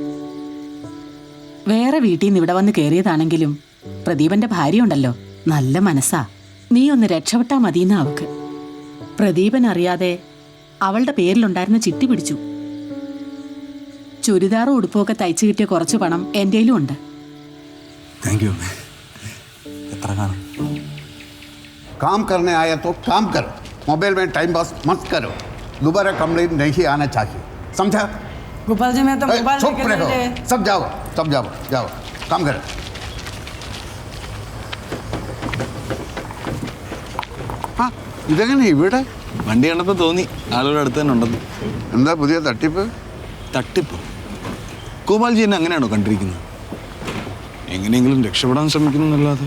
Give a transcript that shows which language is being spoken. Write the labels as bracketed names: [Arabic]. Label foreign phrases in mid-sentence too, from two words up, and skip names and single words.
[Malayalam] വേറെ വീട്ടിൽ നിന്ന് ഇവിടെ വന്ന് കയറിയതാണെങ്കിലും പ്രദീപന്റെ ഭാര്യ ഉണ്ടല്ലോ, നല്ല മനസ്സാ. നീ ഒന്ന് രക്ഷപ്പെട്ടാൽ മതിയെന്ന് അവക്ക്. പ്രദീപൻ അറിയാതെ അവളുടെ പേരിലുണ്ടായിരുന്ന ചിട്ടി പിടിച്ചു. ചുരിദാറും ഉടുപ്പൊക്കെ തയ്ച്ചു കിട്ടിയ കുറച്ച് പണം എൻ്റെയിലും ഉണ്ട്. [English] thank you. [Malayalam] എത്ര കാണും? [Hindi] काम करने आया तो काम करो, मोबाइल में [English] time pass [Hindi] मत करो. दोबारा कंप्लेंट नहीं आना चाहिए, समझा? गोपाल जी, मैं तो मोबाइल चुप रहो, सब जाओ, जाओ, काम करो. [Malayalam] ആ, ഇതെങ്ങനെ ഇവിടെ? വണ്ടി കണ്ടപ്പോൾ തോന്നി ആളുടെ അടുത്ത് തന്നെ ഉണ്ടെന്ന്. എന്താ പുതിയ തട്ടിപ്പ്? തട്ടിപ്പ്? ഗോപാൽജി എന്നെ അങ്ങനെയാണോ കണ്ടിരിക്കുന്നത്? എങ്ങനെയെങ്കിലും രക്ഷപ്പെടാൻ ശ്രമിക്കുന്നല്ലാതെ.